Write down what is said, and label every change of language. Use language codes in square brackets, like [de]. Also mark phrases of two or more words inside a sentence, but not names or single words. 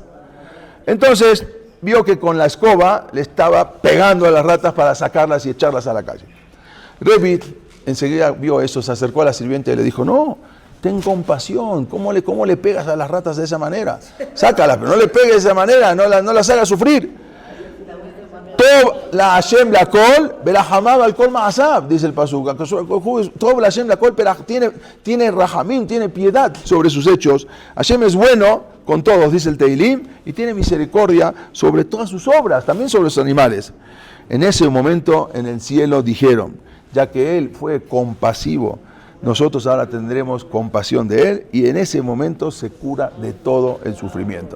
[es] Entonces vio que con la escoba le estaba pegando a las ratas para sacarlas y echarlas a la calle. Rebbi enseguida vio eso, se acercó a la sirvienta y le dijo, no, ten compasión, ¿cómo le pegas a las ratas de esa manera? Sácalas, pero no le pegues de esa manera, no las hagas sufrir. [he] טוב השם לכל, ורחמיו על כל מעשיו, [es] dice el pasuk. [he] טוב השם לכל, [es] pero tiene rahamim, tiene piedad sobre sus hechos. Hashem es bueno con todos, dice el Teilim, y tiene misericordia sobre todas sus obras, también sobre los animales. En ese momento en el cielo dijeron, ya que él fue compasivo, nosotros ahora tendremos compasión de él, y en ese momento se cura de todo el sufrimiento.